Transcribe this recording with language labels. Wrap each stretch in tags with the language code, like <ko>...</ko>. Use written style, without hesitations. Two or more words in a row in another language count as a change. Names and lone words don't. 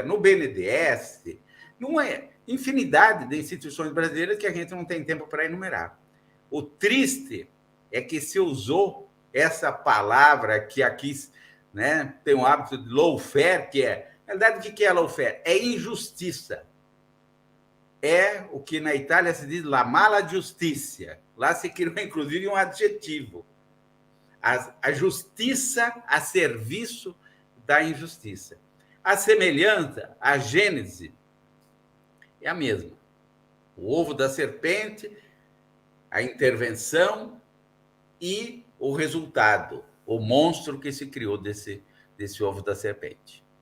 <pt>No BNDES, não é infinidade de instituições brasileiras que a gente não tem tempo para enumerar. O triste é que se usou essa palavra que aqui, né, tem um hábito de lawfare, que é... Na verdade, o que é lawfare? É injustiça. É o que na Itália se diz</pt> <it>la mala giustizia.</it> <pt>Lá se criou, inclusive, um adjetivo. A justiça a serviço da injustiça. A semelhança, a gênese, é a mesma. O ovo da serpente, a intervenção e o resultado, o monstro que se criou desse ovo da serpente.</pt>